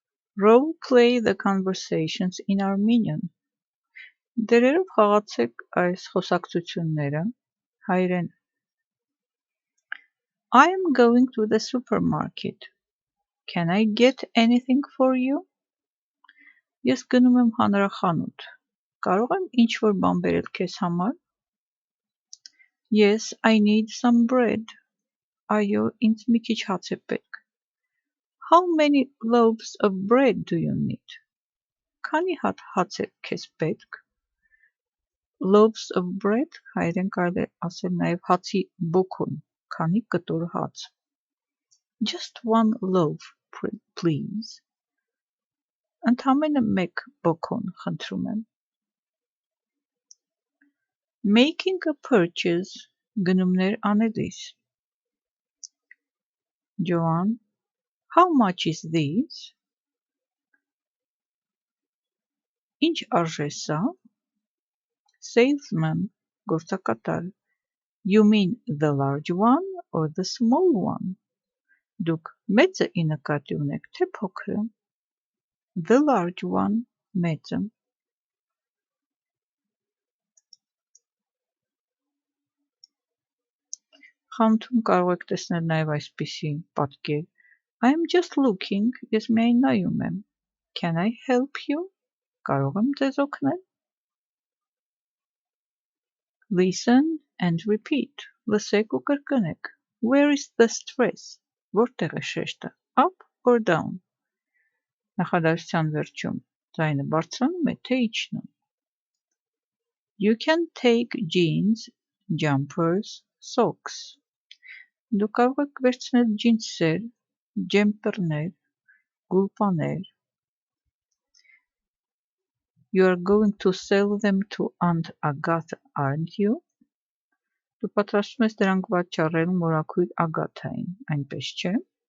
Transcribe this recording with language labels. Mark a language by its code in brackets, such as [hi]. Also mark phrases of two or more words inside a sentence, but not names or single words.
[en] Role play the conversations in Armenian. [hy] Դերերով խաղացեք այս խոսակցությունները հայերեն. [en] I am going to the supermarket. Can I get anything for you? [hy] Ես գնում եմ հանրախանութ. Կարող եմ ինչ-որ բան բերել քեզ համար? [en] Yes, I need some bread. [hy] Այո, ինձ մի քիչ հաց է պետք. [en] How many loaves of bread do you need? [hy] Քանի հատ հաց է քեզ պետք? [en] Loaves of bread [hy] հայերեն կարելի է ասել նաև հացի բոքոն, քանի կտոր հաց. [en] Just one loaf, please. [hy] Ընդամենը մեկ բոքոն, խնդրում եմ. [en] Making a purchase, [hy] գնումներ անելիս. [en] Joan, how much is this? [hy] Ինչ արժե սա? [en] Salesman, գործակատար. You mean the large one or the small one? [hy] Դուք մեծը ի նկատի ունեք, թե փոքրը? [en] The large one, [hy] մեծը. Խանութում կարող եք տեսնել նաև այսպիսի պատկեր. [en] I am just looking, [hy] ես միայն նայում եմ. [en] Can I help you? [hy] Կարող եմ ձեզ օգնել? [en] Listen and repeat. [hy] Լսեք ու կրկնեք. [en] Where is the stress? [hy] Որտեղ է շեշտը? [en] Up or down? [hy] Նախադասության վերջում ձայնը բարձրանում է, թե իջնում? [en] You can take jeans, jumpers, socks. [hy] Դուք կարող եք վերցնել ջինսեր, ջեմպերներ, գուլպաներ. [en] You are going to sell them to Aunt Agatha, aren't you? [hy] Դու պատրաստվում ես դրանք վաճառել մորաքույր Ագաթային, այնպես չէ՞։